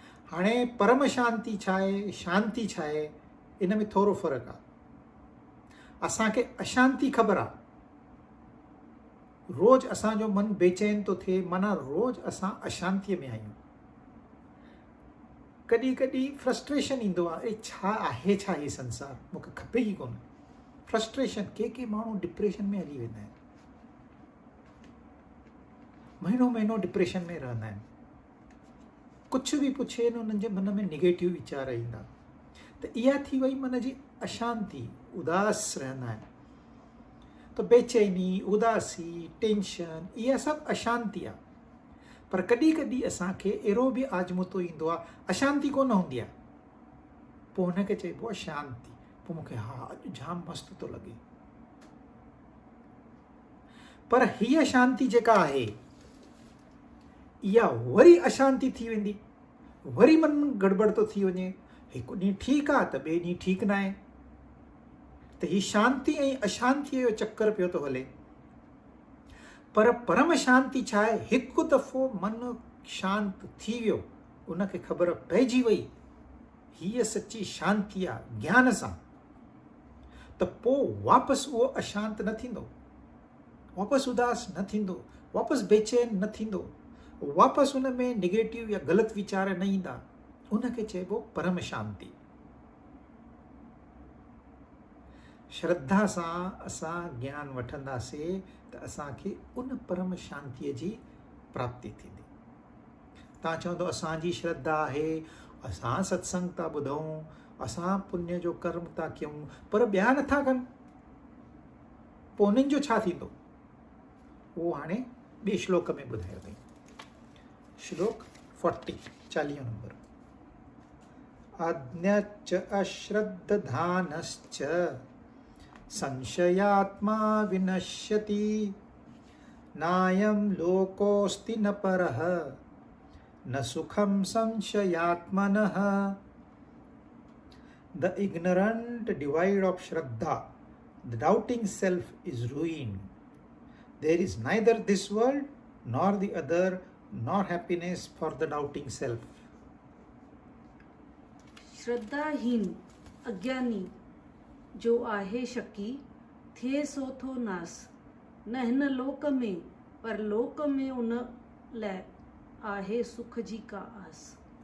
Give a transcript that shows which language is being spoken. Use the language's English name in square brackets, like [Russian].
[Sindhi] हाणे परम शांति छा आहे, शांति छा आहे, इन में थोरो फ़र्क़ु आहे। असांखे अशांति ख़बर आहे। रोज़ असांजो मन बेचैन थो थिए, माना रोज़ असां अशांतीअ में आहियूं। कॾहिं कॾहिं फ्रस्ट्रेशन ईंदो आहे, अरे छा आहे छा हे संसार, मूंखे खपे ई कोन। फ्रस्ट्रेशन, के माण्हू डिप्रेशन में हली वेंदा आहिनि, महीनो महीनो डिप्रेशन में रहंदा आहिनि। कुझु बि पुछे न उन्हनि जे मन में निगेटिव वीचार ईंदा। त इहा थी वई मन जी अशांति, उदास रहंदा आहिनि। त बेचैनी, उदासी, टेंशन, इहा सभु अशांति आहे। पर कॾहिं कॾहिं असांखे अहिड़ो बि आज़मूदो ईंदो आहे, अशांति कोन हूंदी आहे, पोइ हुनखे चइबो आहे शांति। पोइ मूंखे अॼु जाम मस्तु थो लॻे। पर हीअ शांति जेका आहे इहा वरी अशांति थी वेंदी, वरी मन गड़बड़ थो थी वञे। हिकु ॾींहुं ठीकु आहे त ॿिए ॾींहुं ठीकु न आहे। त हीअ शांति ऐं अशांतीअ जो चक्कर पियो थो हले। पर परम शांति छा आहे? हिकु दफ़ो मन शांत थी वियो, उनखे ख़बर पइजी वई हीअ सची शांति आहे ज्ञान सां, त पोइ वापसि उहो अशांत न थींदो, वापसि उदास न थींदो, वापसि बेचैन न थींदो, वापसि हुन में निगेटिव या ग़लति वीचार न ईंदा। उनखे चइबो परम शांति। श्रद्धा सां असां ज्ञान वठंदासीं त असांखे उन परम शांतीअ जी प्राप्ति थींदी। तव्हां चवंदो असांजी श्रद्धा आहे, असां सत्संग था ॿुधूं, असां पुण्य जो कर्म था कयूं, पर ॿिया नथा कनि, पोइ उन्हनि जो छा थींदो? उहो हाणे ॿिए श्लोक में ॿुधायो अथई। श्लोक 40 नंबर। [Sanskrit] अज्ञश्च अश्रद्धधानश्च संशयात्मा विनश्यति, नायं लोकोऽस्ति न परः न सुखं संशयात्मनः। [English] The ignorant divide of Shraddha, the doubting self is ruin. There is neither this world nor the other, nor happiness for the doubting self. [Sindhi] श्रद्धाहीन अज्ञानी जो आहे शकी, थिए सो थो नास, न हिन लोक में पर लोक में उन लाइ आहे सुख जी का आस।